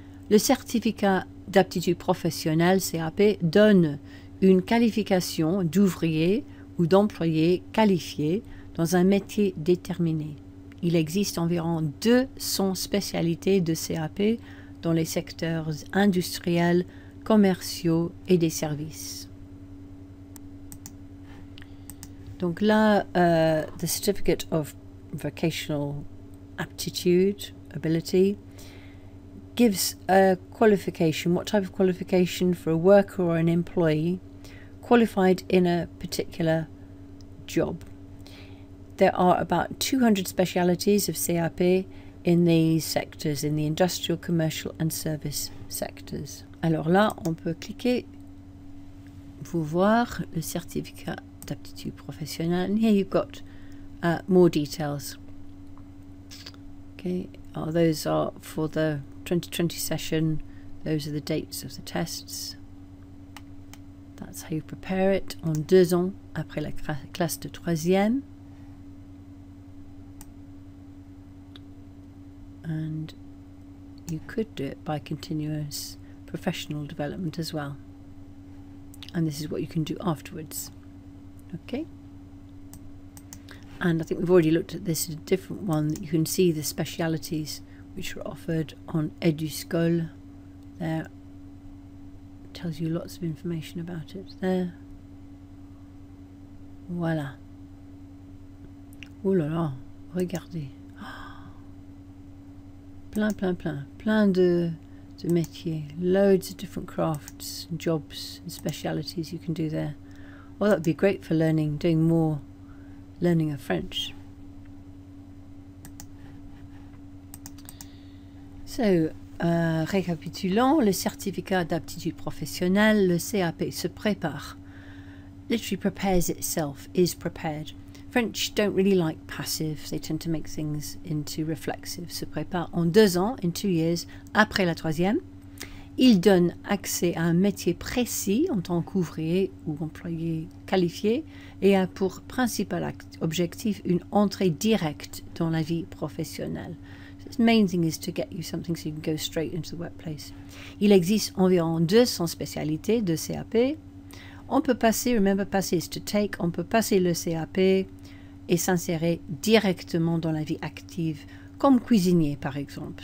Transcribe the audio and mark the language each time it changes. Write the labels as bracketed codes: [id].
[fr] Le certificat d'aptitude professionnelle, CAP, donne une qualification d'ouvrier ou d'employé qualifié dans un métier déterminé. Il existe environ 200 spécialités de CAP dans les secteurs industriels, commerciaux et des services. Donc là, [en] the Certificate of Vocational Aptitude, Ability, gives a qualification, what type of qualification for a worker or an employee qualified in a particular job. There are about 200 specialities of CAP in these sectors, in the industrial, commercial and service sectors. [fr] Alors là, on peut cliquer, vous voir le certificat d'aptitude professionnelle. [en] And here you've got more details. Okay, those are for the 2020 session. Those are the dates of the tests. That's how you prepare it [fr] en 2 ans après la classe de 3e. [en] And you could do it by continuous professional development as well. And this is what you can do afterwards. Okay. And I think we've already looked at this, a different one that you can see the specialities which are offered on EduSchool. There tells you lots of information about it there. [fr] Voilà. Oh là là, regardez. Plein de métiers, [en] loads of different crafts, jobs and specialities you can do there. Well, that would be great for doing more learning of French. [fr] So, récapitulons, le certificat d'aptitude professionnelle, le CAP se prépare. [en] Literally prepares itself, is prepared. French don't really like passive, they tend to make things into reflexive. [fr] Se prépare en 2 ans, [en] in 2 years, [fr] après la 3e. Il donne accès à un métier précis en tant qu'ouvrier ou employé qualifié et a pour principal objectif une entrée directe dans la vie professionnelle. [en] The main thing is to get you something so you can go straight into the workplace. [fr] Il existe environ 200 spécialités de CAP. On peut passer, [en] remember passer is to take, [fr] on peut passer le CAP et s'insérer directement dans la vie active, comme cuisinier par exemple.